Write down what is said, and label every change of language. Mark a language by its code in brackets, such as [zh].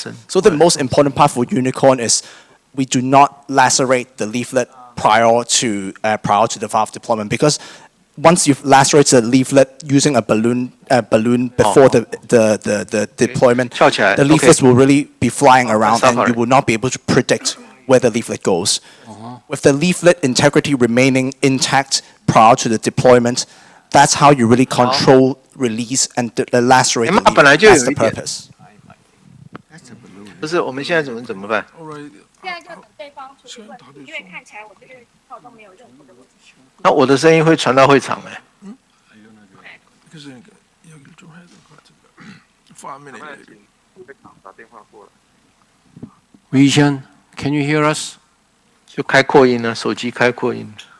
[en] So the most important part for unicorn is we do not lacerate the leaflet prior to the valve deployment, because once you've lacerated the leaflet using a balloon before the deployment, the leaflets will really be flying around and you will not be able to predict where the leaflet goes. With the leaflet integrity remaining intact prior to the deployment, that's how you really control release and lacerate the leaflet. That's the purpose. [zh] 不是，我们现在怎么办？现在就等对方处理问题，因为看起来我这个套都没有任何的问题。那我的声音会传到会场哎。 [ko] 그래서 여기를 좀 해야 될 것 같은데. [en] 5 minutes. Wei-Hsian, can you hear us? [zh] 就开扩音了，手机开扩音。